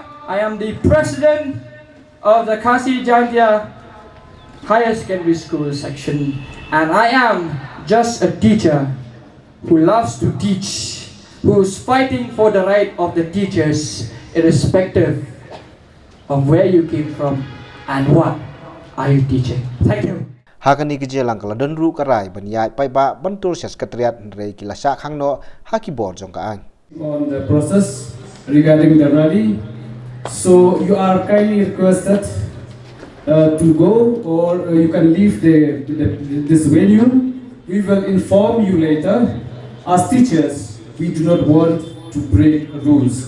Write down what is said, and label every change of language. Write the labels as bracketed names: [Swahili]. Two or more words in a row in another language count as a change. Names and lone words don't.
[English] I am the president of the Kasi Jantia Higher Secondary School section. And I am just a teacher who loves to teach, who is fighting for the right of the teachers, irrespective of where you came from and what are you teaching. Thank you. [Khasi] Hakani kejelang kala denru karai banyai pai ba bantul sekretariat rei kilasa khangno haki board jong ka ang. [English] On the process regarding the rally, so you are kindly requested to go, or you can leave this venue. We will inform you later. As teachers, we do not want to break rules.